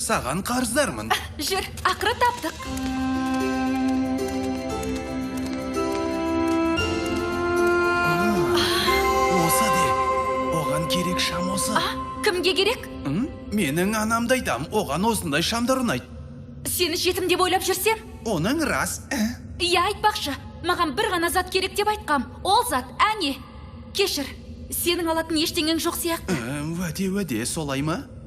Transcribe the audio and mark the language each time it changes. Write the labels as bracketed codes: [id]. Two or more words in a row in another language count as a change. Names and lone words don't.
[kk] Sağan qarızdarmın. Жүр, ақыры таптық. Osa de. Oğan gerek şam olsa. Кімге керек? Менің анамды айтам, оған осындай шамдар ұнайды. Сені жетім деп ойлап жүрсем? Оның рас. Иә, айтпақшы. Маған бір ғана зат керек деп айтқам. Ол зат, әне. Кешір, сенің алатын ештеңең жоқ сияқты. Өде, солай ма?